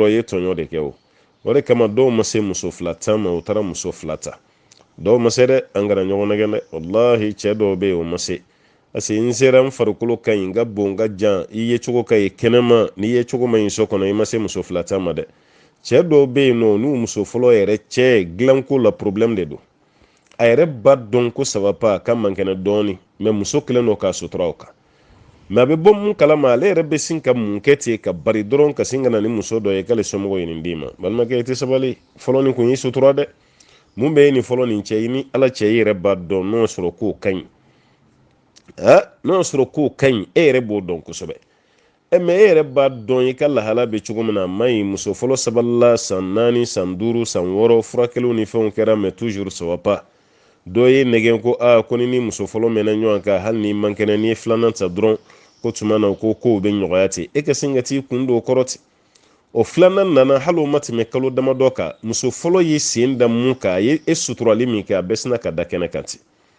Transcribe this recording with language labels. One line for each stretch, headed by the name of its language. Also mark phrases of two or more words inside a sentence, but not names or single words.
Bambara: dɔrɔn i ye tɔɲɔ de kɛ o de kama dɔw ma se muso fila ta ma u taara muso fila ta dɔw ma se dɛ an kana ɲɔgɔn nɛgɛn dɛ wallahi cɛ dɔw bɛ yen o ma se
French: parce que
Bambara: n sera n farikolo ka ɲi n ka bon n ka jan i ye cogo ka ɲi kɛnɛma n'i ye cogo ma ɲi so kɔnɔ i ma se muso fila ta ma dɛ cɛ dɔw bɛ yen nɔ n'u muso fɔlɔ yɛrɛ cɛ dilanko la problème de don a yɛrɛ ba dɔn ko
French: ça va pas
Bambara: a ka mankɛnɛ dɔɔni mais muso kelen don k'a sutura o kan mais a bɛ bɔ mun kalama ale yɛrɛ bɛ sin ka mun kɛ ten ka bari dɔrɔn ka sin ka na ni muso dɔ ye k'ale somɔgɔw ye nin d'i ma balimakɛ i tɛ sabali fɔlɔ nin kun y'i sutura dɛ mun bɛ ye nin fɔlɔ nin cɛ i ni ala cɛ i yɛrɛ b'a dɔn n'o sɔrɔ k'o ka ɲi n'o sɔrɔ k'o ka ɲi e yɛrɛ b'o dɔn kosɛbɛ mais e yɛrɛ b'a dɔn i ka lahala bɛ cogo min na a ma ɲi muso fɔlɔ sabalila san 4 san 5 san 6 furakɛliw ni fɛnw kɛra
French: mais toujours ça va pas
Bambara: dɔ ye nɛgɛn ko ko ni muso fɔlɔ mɛnna ɲɔgɔn kan hali ni man kɛnɛ n'i ye filanan ta dɔrɔn ko tuma na ko kow bɛ nɔgɔya ten e ka sin ka t'i kun don o kɔrɔ ten o filanan nana hali o ma tɛmɛ kalo damadɔ kan muso fɔlɔ ye sen da mun kan a ye e suturali min kɛ a bɛɛ sina ka da kɛnɛ kan ten